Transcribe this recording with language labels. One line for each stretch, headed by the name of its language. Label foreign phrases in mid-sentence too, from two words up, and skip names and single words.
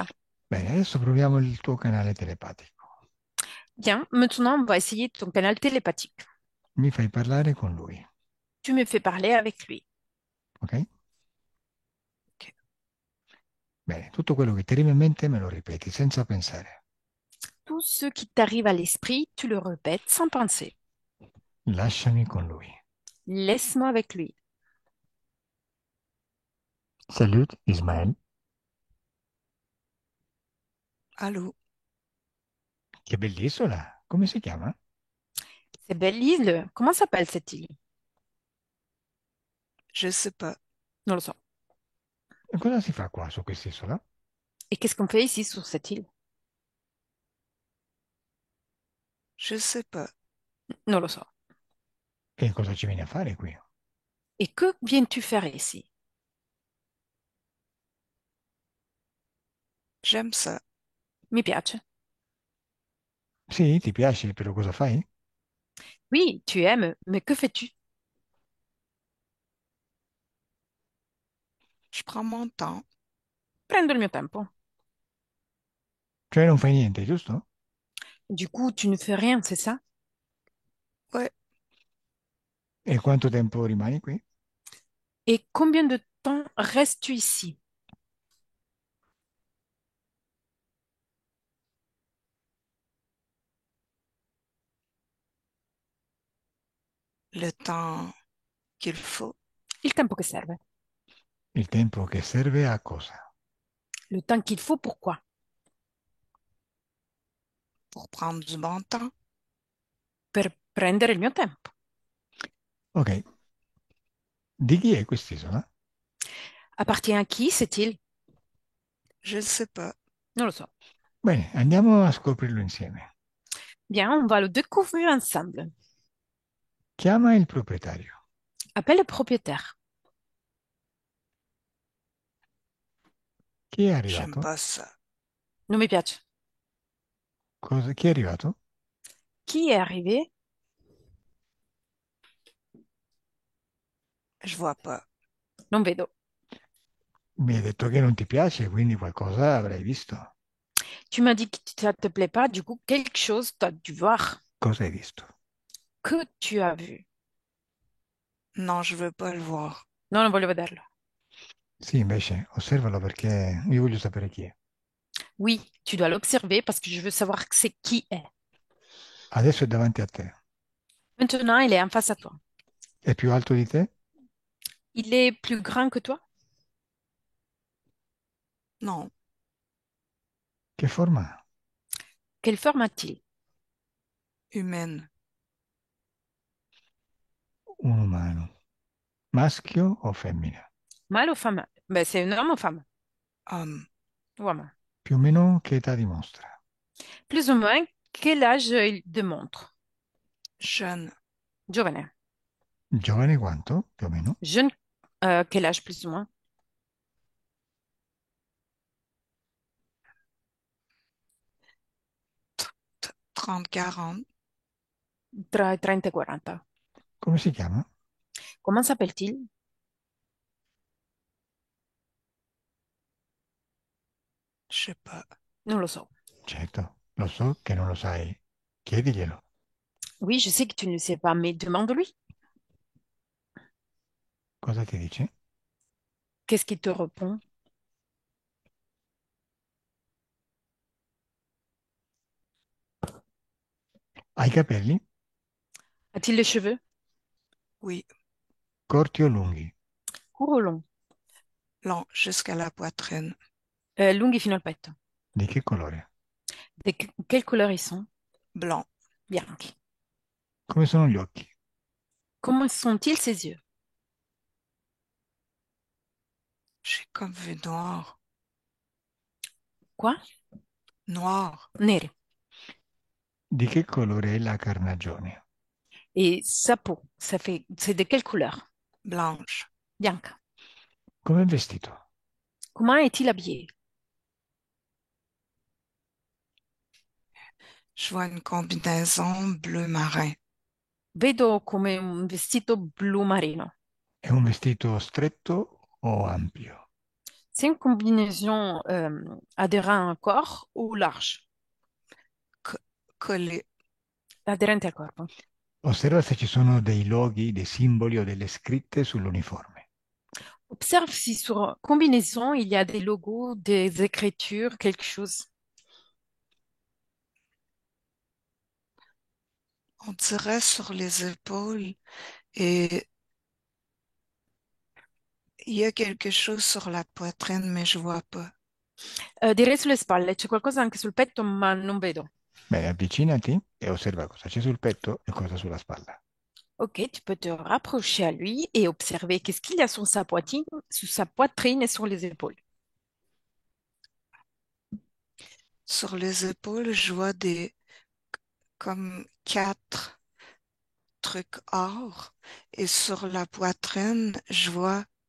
Italian: Bene, adesso proviamo il tuo canale telepatico.
French: Bien, maintenant on va essayer ton canal télépathique.
Italian: Mi fai parlare con lui,
French: Tu me fais parler avec lui.
Italian: ok?
French: Ok.
Italian: Bene, tutto quello che ti arriva in mente me lo ripeti senza pensare.
French: Tout ce qui t'arrive à l'esprit, tu le répètes sans penser.
Italian: Lasciami con lui.
French: Laisse-moi avec lui. Salut, Ismael. Allô,
Italian: Che bell'isola! Come si chiama?
French: C'est belle île. Comment s'appelle cette île? je sais pas.
Italian: Non lo so. E cosa si fa qua su quest'isola?
French: Et qu'est-ce qu'on fait ici sur cette île? Je sais pas.
Italian: Non lo so. E cosa ci vieni a fare qui?
French: Et que viens-tu faire ici? J'aime ça.
Italian: Mi piace. Sì, ti piace, però cosa fai?
French: Oui, tu aimes, mais que fais-tu? Je prends mon temps.
Italian: Prendo il mio tempo. Cioè non fai niente, giusto?
French: Du coup, tu ne fais rien, c'est ça? Ouais,
Italian: E quanto tempo rimani qui?
French: Et combien de temps restes-tu ici? le temps qu'il faut
Italian: Il tempo che serve. Il tempo che serve a cosa?
French: Le temps qu'il faut, pourquoi? pour prendre du bon temps.
Italian: Per prendere il mio tempo. Ok, di chi è quest'isola?
French: Appartient à qui cette île? Je ne sais pas.
Italian: Non lo so. Bene, andiamo a scoprirlo insieme.
French: Bien, on va le découvrir ensemble.
Italian: Chiama il proprietario.
French: Appelle le propriétaire.
Italian: Chi è
French: J'aime
Italian: arrivato?
French: pas ça.
Italian: Non mi piace. Chi è arrivato?
French: Qui est arrivé? Je vois pas.
Italian: Non vedo. Mi hai detto che non ti piace, quindi qualcosa avrai visto.
French: Tu m'as dit que ça te plaît pas, du coup, quelque chose tu as dû voir.
Italian: Cosa hai visto?
French: Que tu as vu? Non, je veux pas le voir.
Italian: Non, non voglio vederlo. Sì, invece, osservalo perché io voglio sapere chi è.
French: Oui, tu dois l'observer parce que je veux savoir c'est qui est.
Italian: Adesso è davanti a te.
French: Maintenant, il est en face à toi.
Italian: È più alto di te?
French: Il est plus grand que toi? Non,
Italian: Che forma ha?
French: Quelle forme a-t-il? humaine.
Italian: Un umano. Maschio o femmina?
French: Mâle ou femme? Ben, c'est un homme ou femme? Homme.
Italian: Uomo. Più o meno che età dimostra?
French: Plus ou moins, quel âge il démontre? Jeune.
Italian: Giovane. Giovane quanto? Più o meno?
French: Jeune, quel âge plus ou moins? 30-40.
Italian: Tra i 30 e i 40. Come si chiama?
French: Comment s'appelle-t-il? Je sais pas.
Italian: Non lo so. Certo, lo so che non lo sai. Chiediglielo.
French: Oui, je sais que tu ne le sais pas, mais demande-lui.
Italian: Cosa ti dice?
French: Qu'est-ce qu'il te répond?
Italian: Ha i capelli?
French: A-t-il les cheveux? Oui,
Italian: Corti o lunghi?
French: Court ou long? long jusqu'à la poitrine.
Italian: Lunghi fino al petto. Di che colore?
French: Quelle couleur ils sont? Blanc.
Italian: Bianchi. Come sono gli occhi?
French: Comment sont-ils ses yeux? J'ai comme vu noir. Quoi? Noir.
Italian: Neri. Di che colore è la carnagione?
French: Et sa peau, c'est de quelle couleur? Blanche.
Italian: Bianca. Come è vestito?
French: Comment est-il habillé? Je vois une combinaison bleu marin.
Italian: Vedo come un vestito blu marino. È un vestito stretto o ampio?
French: C'est une combinaison adhérente au corps ou large? Co- collé.
Italian: Aderente al corpo. Osserva se ci sono dei loghi, dei simboli o delle scritte sull'uniforme.
French: Observe si sur combinaison, il y a des logos, des écritures, quelque chose. On dirait sur les épaules et il y a quelque chose sur la poitrine, mais je vois pas.
Italian: Direi sulle spalle, c'è qualcosa anche sul petto, ma non vedo. Bene, avvicinati e osserva cosa c'è sul petto e cosa sulla spalla.
French: Ok, tu peux te rapprocher à lui et observer qu'est-ce qu'il y a sur sa poitrine et sur les épaules. Sur les épaules, je vois des comme 4 trucs or et sur la poitrine, je vois